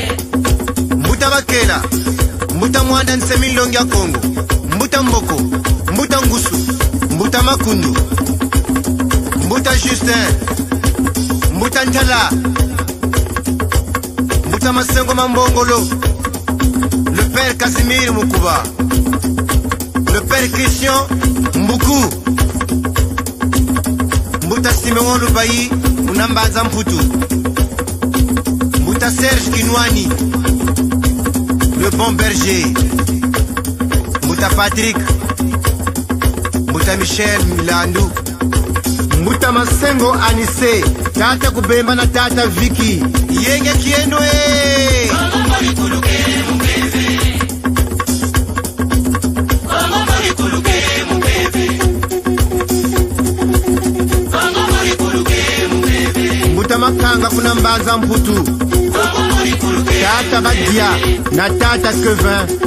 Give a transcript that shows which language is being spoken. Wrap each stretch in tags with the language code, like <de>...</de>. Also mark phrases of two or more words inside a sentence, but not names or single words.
<ktu>Mbuta bakela, mbuta mwanda nsemilongi ya Kongo, mbuta mboko, Mbuta Ngusu, Mbuta Makundu, Mbuta Justin, Mbuta Ntala, Mbuta Masengo Mambongolo,</ktu> <fr>le père Casimir Mukuba, le père Christian Mbuku, Mbuta Simeon Lubayi, Unamba Zamputu,</fr> <ktu>Mbuta Serge Kinwani,</ktu> <fr>le bon berger,</fr> <ktu>Mbuta Patrick, Mbuta Michel Milandu, Mbuta Masengo Anise, Tata Kubemba na Tata Vicky, Yenge Kieno Mbuta Makanga kuna Mbaza Mputu, Tata Badia na Tata Kevin,</ktu>